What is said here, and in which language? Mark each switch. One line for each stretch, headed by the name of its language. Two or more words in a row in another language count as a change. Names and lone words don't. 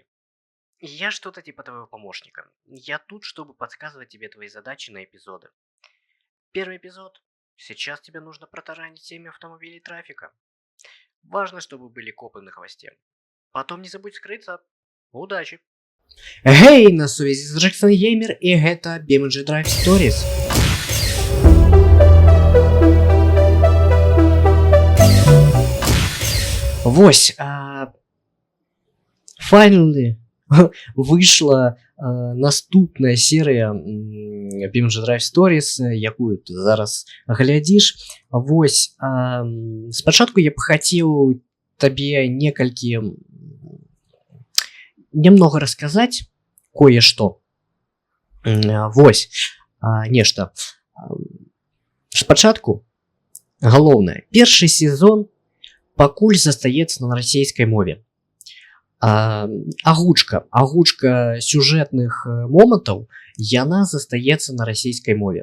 Russian: Я что-то типа твоего помощника. Я тут, чтобы подсказывать тебе твои задачи на эпизоды. Первый эпизод. Сейчас тебе нужно протаранить 7 автомобилей трафика. Важно, чтобы были копы на хвосте. Потом не забудь скрыться. Удачи!
Belarusian: Гей, на сувязі з Джексон Геймер і гэта BMG Drive Stories. Вось, finally вышла наступная серія BMG Drive Stories, якую ты зараз глядзіш. Вось, спачатку я б хацеў табе
Russian: немного рассказать кое-что.
Belarusian: Вось, нешта. Спачатку, галоўнае, першы сезон пакуль застаецца на расійскай мове. Агучка сюжэтных момантаў, яна застаецца на расійскай мове.